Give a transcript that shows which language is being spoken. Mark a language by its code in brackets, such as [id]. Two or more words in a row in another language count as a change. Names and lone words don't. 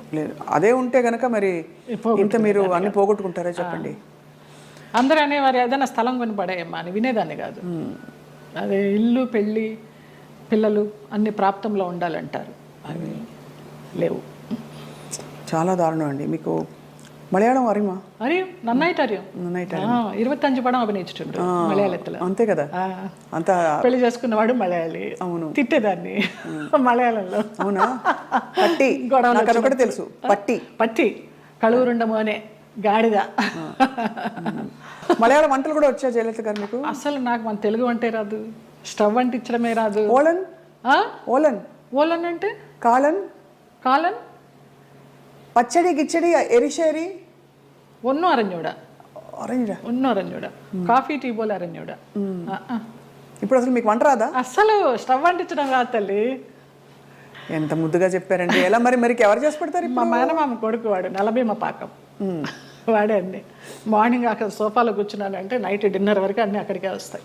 [te] అదే ఉంటే కనుక మరి ఇంత మీరు అన్ని పోగొట్టుకుంటారా చెప్పండి. అందరూ అనేవారు ఏదైనా స్థలం కొని పడేయమ్మా అని, వినేదాన్ని కాదు. అదే ఇల్లు, పెళ్ళి, పిల్లలు అన్ని ప్రాప్తంలో ఉండాలంటారు, అవి లేవు. చాలా దారుణం అండి. మీకు [ml] മലയാളം അറിയുമോ? അറിയും, നന്നായിട്ട് അറിയും. 25 പടം അഭിനയിച്ചിട്ടുണ്ട് മലയാളത്തില്. [te] అంతే కదా, అంత పెళ్లి చేసుకున్నవాడు మలయాళి. అవును, తిట్టేదాన్ని మలయాళంలో. అవునా? పట్టి నాకు ఒకటి తెలుసు, పట్టి [ml] പട്ടി കളൂരുണ്ട മോനേ [te] గాడిద. మలయాళ వంటలు కూడా వచ్చా జయలలిత గారు మీకు? అసలు నాకు మన తెలుగు వంటే రాదు, స్టవ్ అంటించడమే రాదు. ఓలన్ ఓలన్ ఓలన్ అంటే కాలన్ కాలన్ [ml] പച്ചടി കിച്ചടി എരിശ്ശേരി ഒന്നും അറിഞ്ഞൂടാ. ഒന്നും അറിഞ്ഞൂടാ. [en] coffee tea [ml] పోలే അറിഞ്ഞൂടാ. [te] ఇప్పుడు అసలు మీకు వంట రాదా? అసలు స్టవ్ అంటించడం రాదు తల్లి. ఎంత ముద్దుగా చెప్పారండి. ఎలా మరి మరి ఎవరు చేసి పెడతారు? మా మేనమామ కొడుకు వాడు, నలభీమ పాకం వాడే అన్ని. మార్నింగ్ అక్కడ సోఫాలో కూర్చున్నానంటే [en] night dinner [te] వరకు అన్నీ అక్కడికే వస్తాయి.